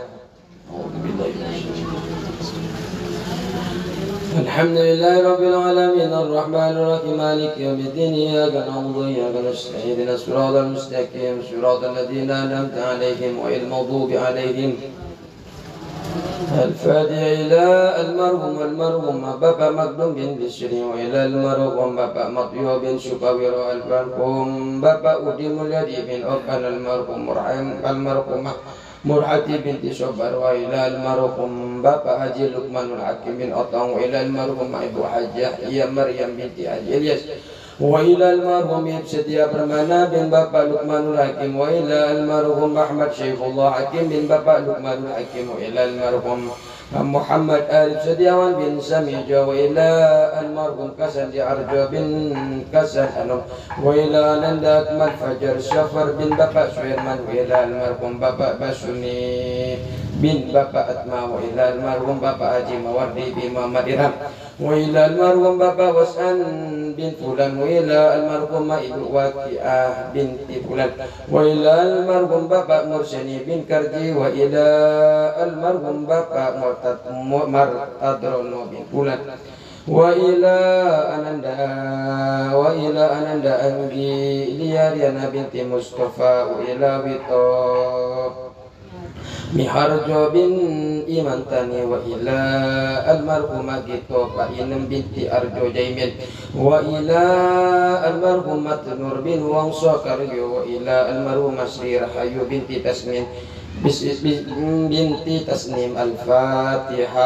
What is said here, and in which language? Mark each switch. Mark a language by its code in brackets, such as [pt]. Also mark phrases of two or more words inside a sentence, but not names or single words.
[ar] أعوذ بالله من الشيطان الحمد لله رب العالمين الرحمن الرحيم مالك يوم الدين. إياك نعبد وإياك نستعين. اهدنا الصراط المستقيم صراط الذين أنعمت عليهم غير المغضوب عليهم. الفاتحة إلى المرحوم Bapak Makdum bin Bisri وإلى المرحوم Bapak Matyo bin Sukawiro المرحوم Bapak Udi Mulyadi bin Okan المرحومة Murhati binti Sobar وإلى المرحوم Bapak Haji Lukmanul Hakim bin Otong وإلى المرحوم Ibu Hajah Ia Maryam binti Haji Ilyas وإلى المرحوم Setia Permana bin Bapak Lukmanul Hakim وإلى المرحوم Ahmad Syaifullah Hakim bin Bapak Lukmanul Hakim وإلى المرحوم Muhammad Arif Setiawan bin Samija وإلى المرحوم Kasan Arjo bin Kasan Anum وإلى Ananda Akmal Fajar Syafar bin Bapak Suirman وإلى المرحوم Bapak Basuni bin Bapak Atma وإلى المرحوم Bapak Haji Mawardi bin Muhammad Irham وإلى المرحوم Bapak Wasan bin Fulan وإلى المرحوم Ibu Waqiah binti Fulan وإلى المرحوم Bapak Mursani bin Karji وإلى المرحوم Bapak Martadrono bin Fulan وإلى Ananda Anggi Liariana binti Mustafa وإلى Wito Miharjo bin Imantani وإلى المرحومة Gito Painem binti Arjo Jaimin وإلى المرحومة Nur bin Wangso Karyo وإلى المرحومة Sri Rahayu binti Tasmin binti Tasnim. Al-Fatihah.